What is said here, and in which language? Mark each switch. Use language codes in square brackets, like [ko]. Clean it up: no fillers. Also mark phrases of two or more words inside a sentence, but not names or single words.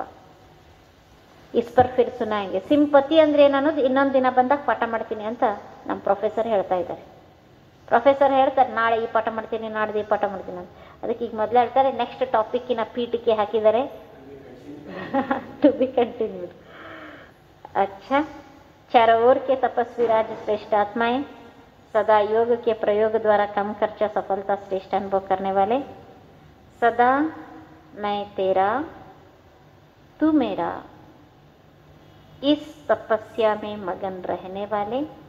[hi] इसपर फिर सुनाएंगे. [kn] ಸಿಂಪತಿ ಅಂದ್ರೆ ಏನನ್ನೋದು ಇನ್ನೊಂದು ದಿನ ಬಂದಾಗ ಪಾಠ ಮಾಡ್ತೀನಿ ಅಂತ ನಮ್ಮ ಪ್ರೊಫೆಸರ್ ಹೇಳ್ತಾ ಇದ್ದಾರೆ. ಪ್ರೊಫೆಸರ್ ಹೇಳ್ತಾರೆ ನಾಳೆ ಈ ಪಾಠ ಮಾಡ್ತೀನಿ, ನಾಡ್ದು ಈ ಪಾಠ ಮಾಡ್ತೀನಿ ಅಂತ. ಅದಕ್ಕೆ ಈಗ ಮೊದಲೇ ಹೇಳ್ತಾರೆ [en] next topic [kn] ಪೀಠಿಕೆ ಹಾಕಿದ್ದಾರೆ, [en] to be continued. [hi] अच्छा, चारों ओर के तपस्वी राज श्रेष्ठ आत्माएं, सदा योग के प्रयोग द्वारा कम खर्चा सफलता श्रेष्ठ अनुभव करने वाले, सदा मैं तेरा तू मेरा इस तपस्या में मगन रहने वाले,